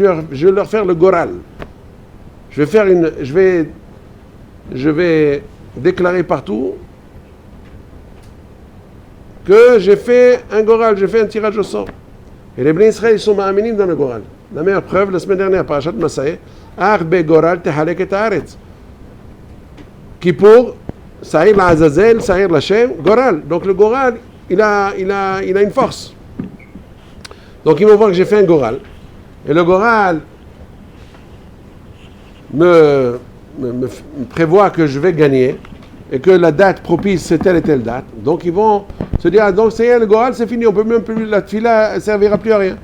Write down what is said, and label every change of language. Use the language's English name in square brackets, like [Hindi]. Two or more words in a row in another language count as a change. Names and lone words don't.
[French] Je vais leur faire le goral. Je vais déclarer partout que j'ai fait un goral, j'ai fait un tirage au sort. Et les Bnei Israël, ils sont ma'aminim dans le goral. La meilleure preuve, la semaine dernière, [Hebrew] פרשת מסעי, אך בגורל תחלק את הארץ. כיפור, שעיר לעזאזל, שעיר לה׳, גורל. [French] Donc le goral, il a une force. Donc ils vont voir que j'ai fait un goral. Et le goral me prévoit que je vais gagner et que la date propice c'est telle et telle date. Donc ils vont se dire, ah, donc c'est le goral, c'est fini, on peut même plus, la tfila ne servira plus à rien.